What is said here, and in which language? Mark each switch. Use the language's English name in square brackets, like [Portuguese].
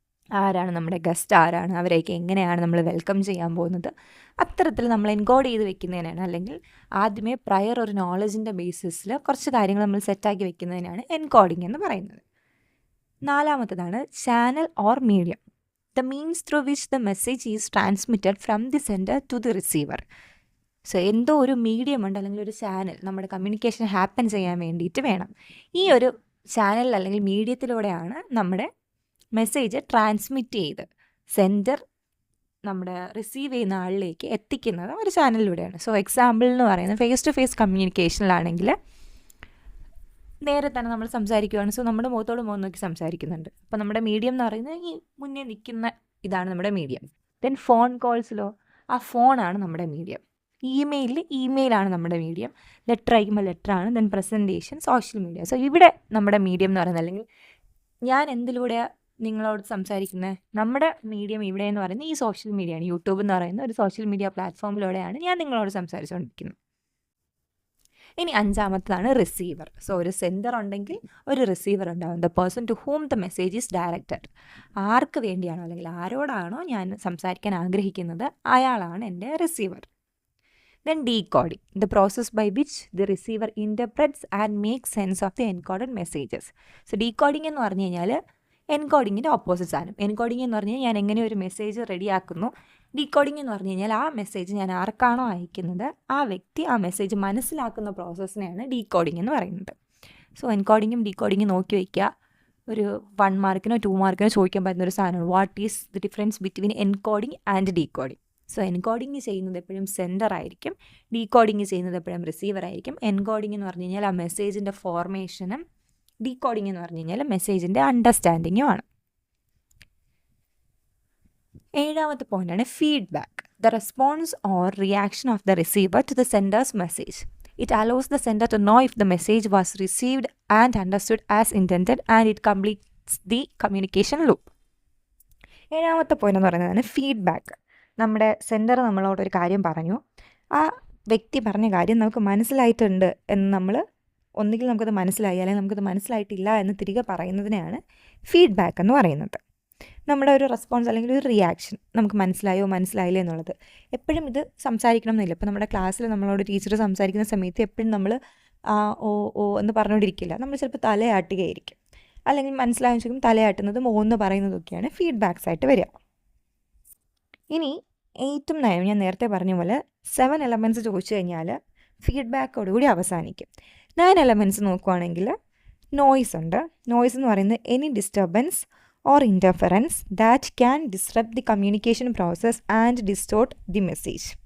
[Malayalam] ആരാണ് നമ്മുടെ ഗസ്റ്റ്, ആരാണ്, അവരെയൊക്കെ എങ്ങനെയാണ് നമ്മൾ വെൽക്കം ചെയ്യാൻ പോകുന്നത്, അത്തരത്തിൽ നമ്മൾ എൻകോഡ് ചെയ്ത് വെക്കുന്നതിനാണ്, അല്ലെങ്കിൽ ആദ്യമേ പ്രയർ ഒരു നോളജിൻ്റെ ബേസിസിൽ കുറച്ച് കാര്യങ്ങൾ നമ്മൾ സെറ്റാക്കി വെക്കുന്നതിനാണ് എൻകോഡിങ് എന്ന് പറയുന്നത്. 4-മത്തേതാണ് channel or medium. [English] the means through which the message is transmitted from the sender to the receiver. [Malayalam] So എന്തോ ഒരു മീഡിയം ഉണ്ട്, അല്ലെങ്കിൽ ഒരു ചാനൽ നമ്മുടെ കമ്മ്യൂണിക്കേഷൻ ഹാപ്പൻ ചെയ്യാൻ വേണ്ടിയിട്ട് വേണം. ഈ ഒരു ചാനൽ അല്ലെങ്കിൽ മീഡിയത്തിലൂടെയാണ് നമ്മുടെ മെസ്സേജ് ട്രാൻസ്മിറ്റ് ചെയ്ത് സെൻഡർ നമ്മുടെ റിസീവ് ചെയ്യുന്ന ആളിലേക്ക് എത്തിക്കുന്നത് ഒരു ചാനലിലൂടെയാണ്. സോ എക്സാമ്പിൾ എന്ന് പറയുന്നത് ഫേസ് ടു ഫേസ് കമ്മ്യൂണിക്കേഷനിലാണെങ്കിൽ നേരെ തന്നെ നമ്മൾ സംസാരിക്കുകയാണ്. സോ നമ്മുടെ മുഖത്തോട് മുഖം നോക്കി സംസാരിക്കുന്നുണ്ട്. അപ്പോൾ നമ്മുടെ മീഡിയം എന്ന് പറയുന്നത് ഈ മുന്നേ നിൽക്കുന്ന ഇതാണ് നമ്മുടെ മീഡിയം. ദെൻ ഫോൺ കോൾസിലോ ആ ഫോണാണ് നമ്മുടെ മീഡിയം. ഇമെയിലാണ് നമ്മുടെ മീഡിയം. ലെറ്റർ അയക്കുമ്പോൾ ലെറ്ററാണ്. Then presentation, social media. So ഇവിടെ നമ്മുടെ മീഡിയം എന്ന് പറയുന്നത്, അല്ലെങ്കിൽ ഞാൻ എന്തിലൂടെയാണ് നിങ്ങളോട് സംസാരിക്കുന്നത്, നമ്മുടെ മീഡിയം ഇവിടെ എന്ന് പറയുന്നത് ഈ സോഷ്യൽ മീഡിയയാണ്. യൂട്യൂബ് എന്ന് പറയുന്ന ഒരു സോഷ്യൽ മീഡിയ പ്ലാറ്റ്ഫോമിലൂടെയാണ് ഞാൻ നിങ്ങളോട് സംസാരിച്ചുകൊണ്ടിരിക്കുന്നത്. ഇനി അഞ്ചാമത്തതാണ് റിസീവർ. സോ ഒരു സെൻഡർ ഉണ്ടെങ്കിൽ ഒരു റിസീവർ ഉണ്ടാകും. [English] The person to whom the message is directed. [Malayalam] ആർക്ക് വേണ്ടിയാണോ അല്ലെങ്കിൽ ആരോടാണോ ഞാൻ സംസാരിക്കാൻ ആഗ്രഹിക്കുന്നത് അയാളാണ് എൻ്റെ receiver. [English] Then decoding, the process by which the receiver interprets and makes sense of the encoded messages. [Malayalam] So decoding എന്ന് പറഞ്ഞു കഴിഞ്ഞാൽ എൻകോഡിങ്ങിൻ്റെ ഓപ്പോസിറ്റ് സാധനം. എൻകോഡിങ് എന്ന് പറഞ്ഞു കഴിഞ്ഞാൽ ഞാൻ എങ്ങനെ ഒരു മെസ്സേജ് റെഡിയാക്കുന്നു. ഡീകോഡിങ് എന്ന് പറഞ്ഞു കഴിഞ്ഞാൽ ആ മെസ്സേജ് ഞാൻ ആർക്കാണോ അയക്കുന്നത് ആ വ്യക്തി ആ മെസ്സേജ് മനസ്സിലാക്കുന്ന പ്രോസസ്സിനെയാണ് ഡീകോഡിങ് എന്ന് പറയുന്നത്. സോ എൻകോഡിങ്ങും ഡീകോഡിങ്ങും നോക്കി വയ്ക്കുക. ഒരു 1 മാർക്കിനോ 2 മാർക്കിനോ ചോദിക്കാൻ പറ്റുന്ന ഒരു സാധനമാണ്. [English] What is the difference between encoding and decoding? [Malayalam] So encoding ചെയ്യുന്നത് എപ്പോഴും സെൻഡർ ആയിരിക്കും, ഡീകോഡിങ് ചെയ്യുന്നത് എപ്പോഴും റിസീവർ ആയിരിക്കും. എൻകോഡിങ് എന്ന് പറഞ്ഞു കഴിഞ്ഞാൽ ആ മെസ്സേജിൻ്റെ ഫോർമേഷനും, ഡീകോഡിങ് എന്ന് പറഞ്ഞു കഴിഞ്ഞാൽ മെസ്സേജിൻ്റെ അണ്ടർസ്റ്റാൻഡിങ്ങും ആണ്. ഏഴാമത്തെ പോയിൻ്റാണ് [English] Feedback. The response or reaction of the receiver to the sender's message. It allows the sender to know if the message was received and understood as intended, and it completes the communication loop. [Malayalam] ഏഴാമത്തെ point എന്ന് പറയുന്നതാണ് feedback. നമ്മുടെ sender നമ്മളോടൊരു കാര്യം പറഞ്ഞു, ആ വ്യക്തി പറഞ്ഞ കാര്യം നമുക്ക് മനസ്സിലായിട്ടുണ്ട് എന്ന് നമ്മൾ ഒന്നുകിൽ നമുക്കത് മനസ്സിലായി അല്ലെങ്കിൽ നമുക്കത് മനസ്സിലായിട്ടില്ല എന്ന് തിരികെ പറയുന്നതിനെയാണ് ഫീഡ്ബാക്ക് എന്ന് പറയുന്നത്. നമ്മുടെ ഒരു റെസ്പോൺസ് അല്ലെങ്കിൽ ഒരു റിയാക്ഷൻ നമുക്ക് മനസ്സിലായില്ലേ എന്നുള്ളത്. എപ്പോഴും ഇത് സംസാരിക്കണം എന്നില്ല. ഇപ്പോൾ നമ്മുടെ ക്ലാസ്സിൽ നമ്മളോട് ടീച്ചർ സംസാരിക്കുന്ന സമയത്ത് എപ്പോഴും നമ്മൾ ഓ എന്ന് പറഞ്ഞുകൊണ്ടിരിക്കില്ല. നമ്മൾ ചിലപ്പോൾ തലയാട്ടുകയായിരിക്കും, അല്ലെങ്കിൽ മനസ്സിലായെന്ന് വെച്ചാൽ തലയാട്ടുന്നതും ഓ എന്ന് പറയുന്നതൊക്കെയാണ് ഫീഡ്ബാക്സ് ആയിട്ട് വരിക. ഇനി 8ഉം 9ഉം ഞാൻ നേരത്തെ പറഞ്ഞ പോലെ 7 എലമെൻറ്റ്സ് ചോദിച്ചു കഴിഞ്ഞാൽ ഫീഡ്ബാക്കോടുകൂടി അവസാനിക്കും. 9 എലമെൻറ്റ്സ് നോക്കുവാണെങ്കിൽ നോയ്സ് ഉണ്ട്. [English] noise [Malayalam] എന്ന് പറയുന്നത് [English] Any disturbance or interference that can disrupt the communication process and distort the message.